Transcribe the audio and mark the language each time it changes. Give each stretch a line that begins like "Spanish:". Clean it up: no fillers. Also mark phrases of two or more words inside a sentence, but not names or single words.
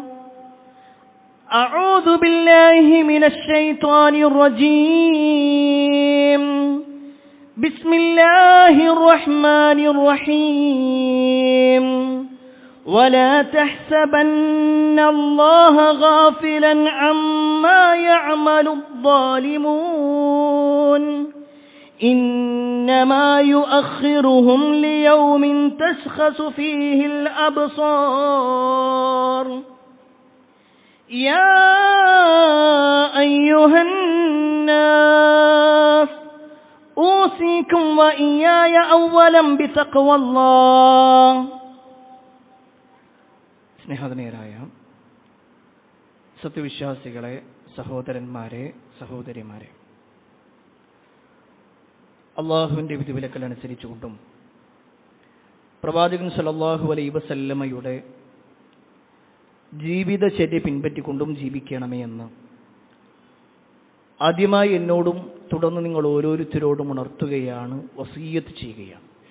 Arabic: أعوذ بالله من الشيطان الرجيم بسم الله الرحمن الرحيم ولا تحسبن الله غافلا عما يعمل الظالمون إنما يؤخرهم ليوم تشخص فيه الأبصار يا أيها الناس أوصيكم وإياي أولا بتقوى الله.
Malayalam: സ്നേഹധനീയരായ സത്യവിശ്വാസികളെ, സഹോദരന്മാരെ, സഹോദരിമാരെ, അള്ളാഹുവിൻ്റെ വിധിവിലക്കൽ അനുസരിച്ചുകൊണ്ടും പ്രവാചകൻ
Arabic: صلى الله عليه وسلم
Malayalam: ജീവിതചര്യ പിൻപറ്റിക്കൊണ്ടും ജീവിക്കണമേ എന്ന് ആദ്യമായി എന്നോടും തുടർന്ന് നിങ്ങൾ ഓരോരുത്തരോടും ഉണർത്തുകയാണ്, വസിയ്യത്ത് ചെയ്യുകയാണ്.